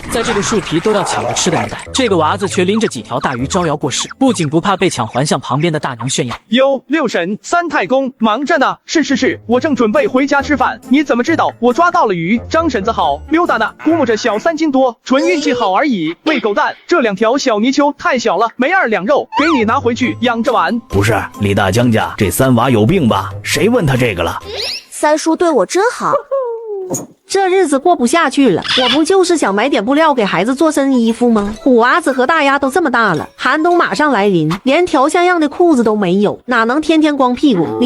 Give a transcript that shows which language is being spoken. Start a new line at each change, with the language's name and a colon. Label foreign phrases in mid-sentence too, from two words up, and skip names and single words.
Chinese: 在這個樹皮都要搶着吃的年代，這個娃子卻拎着幾條大魚招搖過市，不僅不怕被搶，還向旁邊的大娘炫耀。喲，六嬸、三太公忙着呢。是，我正準備回家吃飯。你怎麼知道我抓到了魚？張嬸子好，溜達呢，估摸着小3斤多，純運氣好而已。喂狗蛋，這2條小泥鰍太小了，没2兩肉，給你拿回去養着玩。不是，李大江家這三娃有病吧？誰問他這個了？三叔对我真好。这日子過不下去了，我不就是想買點布料給孩子做身衣服嗎？虎娃子和大丫都這麼大了，寒冬馬上來臨，連條像樣的褲子都沒有，哪能天天光屁股？